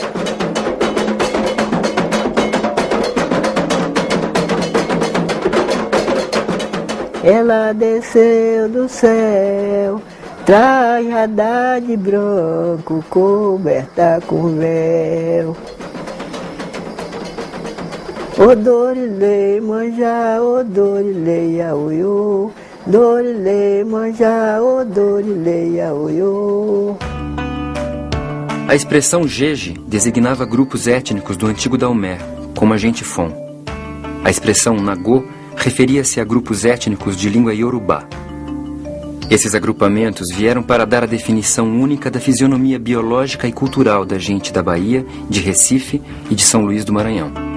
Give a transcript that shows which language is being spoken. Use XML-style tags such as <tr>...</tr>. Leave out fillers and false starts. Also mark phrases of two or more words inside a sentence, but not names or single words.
<pt>Ela desceu do céu, trajada de branco, coberta com véu.</pt> <yo>Odorilei, manja, odorilei, aoiô. Dorilei, manja, odorilei, aoiô.</yo> <pt>A expressão jeje designava grupos étnicos do antigo Daomé, como a gente Fon. A expressão nagô referia-se a grupos étnicos de língua iorubá. Esses agrupamentos vieram para dar a definição única da fisionomia biológica e cultural da gente da Bahia, de Recife e de São Luís do Maranhão.</pt>